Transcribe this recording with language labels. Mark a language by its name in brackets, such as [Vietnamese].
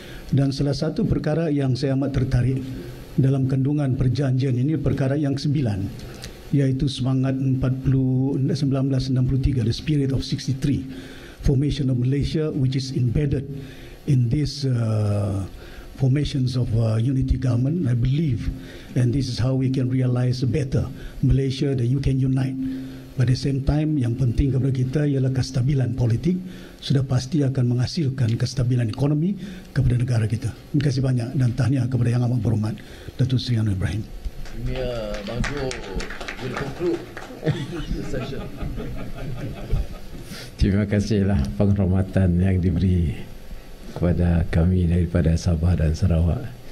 [Malay] Dan salah satu perkara yang saya amat tertarik dalam kandungan perjanjian ini, perkara yang 9, iaitu semangat 1963, [English] the spirit of 63, formation of Malaysia, which is embedded in this formations of unity government, I believe, and this is how we can realize better Malaysia that you can unite. [Malay] Pada [English] the same time, [Malay] yang penting kepada kita ialah kestabilan politik, sudah pasti akan menghasilkan kestabilan ekonomi kepada negara kita. Terima kasih banyak dan tahniah kepada Yang Amat Berhormat Datuk Seri Anwar Ibrahim. [English] Bang Jo will conclude the session. [Malay] Terima kasihlah penghormatan yang diberi kepada kami daripada Sabah dan Sarawak.